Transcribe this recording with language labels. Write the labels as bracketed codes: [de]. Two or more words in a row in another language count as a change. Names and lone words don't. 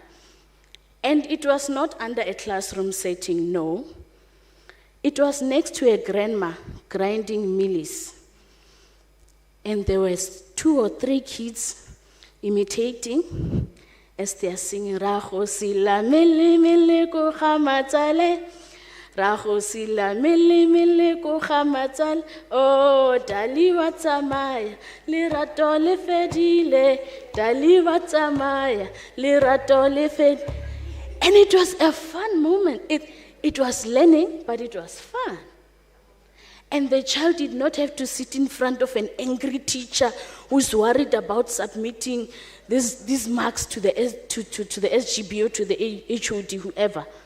[en] And it was not under a classroom setting, no. It was next to a grandma grinding mealies. And there were 2 or 3 kids imitating, as they are singing, [tn] Rago sila mele mele ko khamatsale, Rago sila mele mele ko khamatsale, oh dali wa tsamaya, lerato le fedile, dali wa tsamaya, lerato le fedile. [en] And it was a fun moment. It was learning, but it was fun. And the child did not have to sit in front of an angry teacher who's worried about submitting these marks to the SGB or to the HOD, whoever.